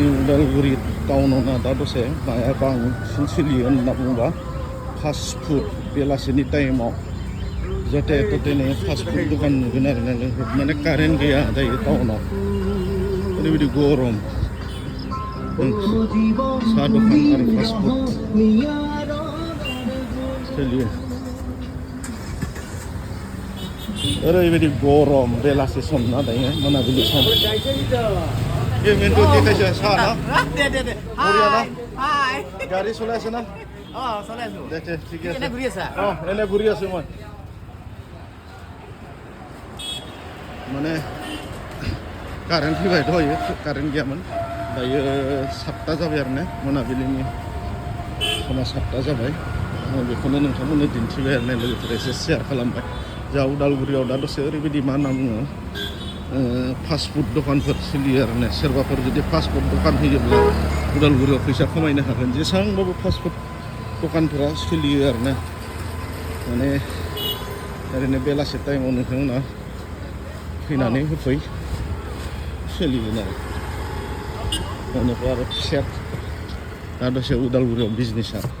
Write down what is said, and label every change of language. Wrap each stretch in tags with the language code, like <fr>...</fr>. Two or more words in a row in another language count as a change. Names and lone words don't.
<brx>उदालगुरि टाउनाव ना दा दसे माया बांसिन सोलियो होनना बुङोबा</brx> <en>fast food</en> <brx>बेलासिनि टाइमाव जाहाथे दिनै</brx> <en>fast food</en> <brx>दखान नुगोन आरो ना माने कारेन्ट गैया दायो टाउनाव ओरैबायदि गरम साहा दखान आरो फास्ट फुड सोलियो ओरैबायदि गरम बेलासि सम ना दायो मोनाबिलि सम ये मेन्टु देखायसो साहा ना बरिया ना गारि सलायसो ना</brx> <as>চলাইছো दे ठीक আছে এনে ঘূৰি আছা এনে ঘূৰি আছো মই</as> <brx>माने कारेन्ट फैबाय दहायो कारेन्ट गैयामोन दायो 7टा जाबाय आरो ना मोनाबिलिनि समा 7टा जाबाय आं बेखौनो नोंथांमोननो दिन्थिबाय आरो ना लोगोफोर एसे शेयार खालामबाय जा उदालगुरियाव दा दसे ओरैबायदि मा होनना बुङो</brx> <en>fast food</en> <brx>दखानफोर सोलियो आरो ना सोरबाफोर जुदि</brx> <en>fast food</en> <brx>दखान होयोब्ला उदालगुरियाव फैसा खामायनो हागोन जेसेबांबाबो</brx> <en>fast food</en> <brx>दखानफोरा सोलियो आरो ना माने ओरैनो बेलासि टाइमाव नोंथांमोना फैनानै होफै सोलिगोन आरो बेनिफ्राय आरो फिसा दा दसे उदालगुरियाव बिजनेसा</brx>